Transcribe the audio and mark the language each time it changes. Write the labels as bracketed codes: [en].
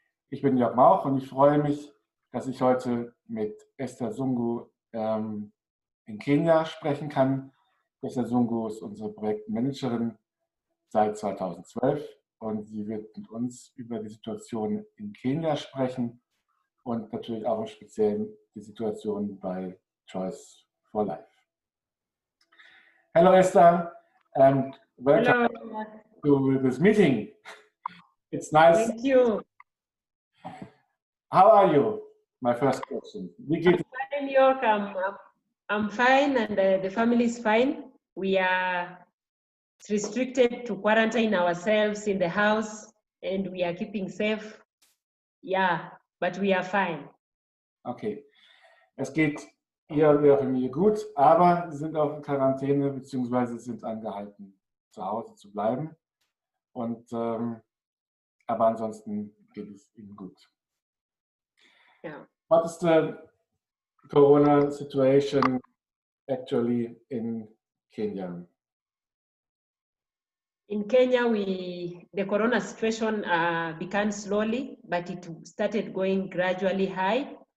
[de] Ich bin Jörg Mauch und ich freue mich, dass ich heute mit Esther Sungu in Kenia sprechen kann. Esther Sungu ist unsere Projektmanagerin seit 2012 und sie wird mit uns über die Situation in Kenia sprechen und natürlich auch im Speziellen die Situation bei Choice for Life. [en] Hello, Esther, and welcome to this meeting. It's nice. Thank you. How are you? My first question. I'm fine, York. I'm fine, and the family is fine. We are restricted to quarantine ourselves in the house, and we are keeping safe. Yeah, but we are fine. Okay. [de] Es geht ihr und ihrer Familie gut, aber sie sind auch in Quarantäne bzw. sind angehalten, zu Hause zu bleiben. Und, aber ansonsten geht es ihnen gut. [en] Yeah. What is the corona situation actually in Kenya? In Kenya, the corona situation began slowly, but it started going gradually high.